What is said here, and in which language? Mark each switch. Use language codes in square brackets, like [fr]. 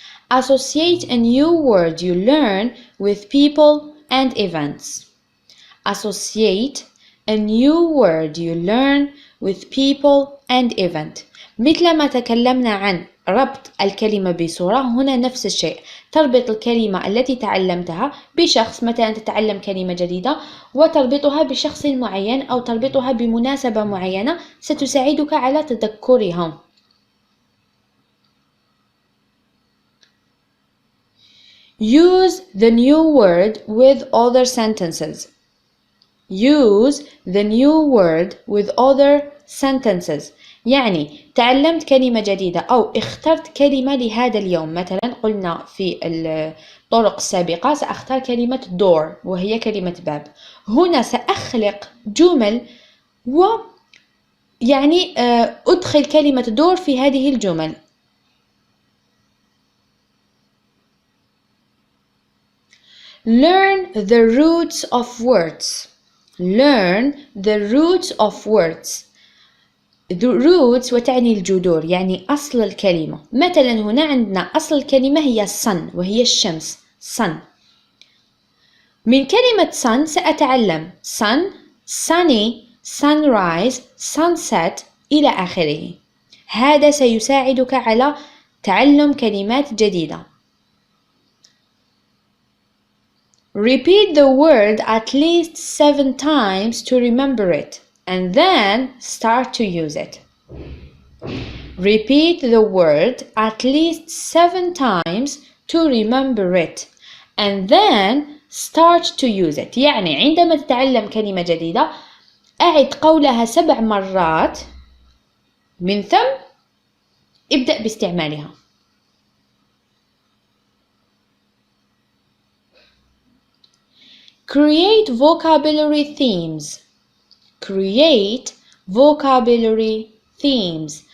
[en] Associate a new word you learn with people and events. Associate a new word you learn with people and event. [ar] مثل ما تكلمنا عن ربط الكلمة بصورة، هنا نفس الشيء، تربط الكلمة التي تعلمتها بشخص، مثلا تتعلم كلمة جديدة وتربطها بشخص معين أو تربطها بمناسبة معينة ستساعدك على تذكرها. [en] Use the new word with other sentences. Use the new word with other sentences. [ar] يعني تعلمت كلمة جديدة أو اخترت كلمة لهذا اليوم، مثلا قلنا في الطرق السابقة سأختار كلمة door وهي كلمة باب، هنا سأخلق جمل ويعني أدخل كلمة door في هذه الجمل. [en] Learn the roots of words. Learn the roots of words. The roots [ar] وتعني الجذور، يعني أصل الكلمة. مثلا هنا عندنا أصل الكلمة هي sun وهي الشمس sun. من كلمة sun سأتعلم [en] sun, sunny, sunrise, sunset [ar] إلى آخره. هذا سيساعدك على تعلم كلمات جديدة. [en] Repeat the word at least 7 times to remember it, and then start to use it. Repeat the word at least 7 times to remember it, and then start to use it. [ar] يعني عندما تتعلم كلمة جديدة أعد قولها 7 مرات، من ثم ابدأ باستعمالها. [en] Create vocabulary themes. Create vocabulary themes.